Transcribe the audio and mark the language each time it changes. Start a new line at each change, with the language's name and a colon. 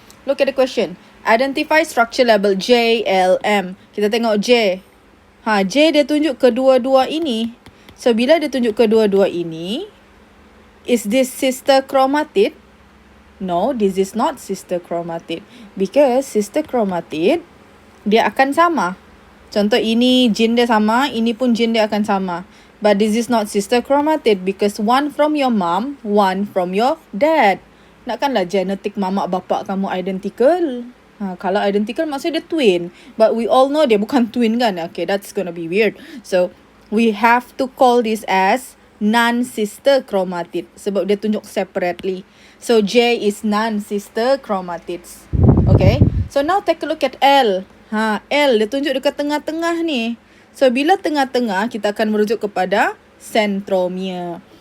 English: Look at the question. Identify structure label JLM.
Malay: Kita tengok J. J dia tunjuk kedua-dua ini. So bila dia tunjuk kedua-dua ini,
English: is this sister chromatid? No, this is not sister chromatid. Because
Malay: sister chromatid, dia akan sama. Contoh ini gene dia sama, ini pun gene dia akan sama.
English: But this is not sister chromatid because one from your mom, one from your dad.
Malay: Nakkanlah genetik mamak bapak kamu identical? Kalau identical maksudnya dia twin.
English: But we all know
Malay: dia bukan twin kan?
English: Okay, that's gonna be weird. So, we have to call this as non-sister chromatid.
Malay: Sebab dia tunjuk
English: separately. So, J is non-sister chromatids. Okay? So, now take a look at L.
Malay: L dia tunjuk dekat tengah-tengah ni. So, bila tengah-tengah, kita akan merujuk kepada centromere.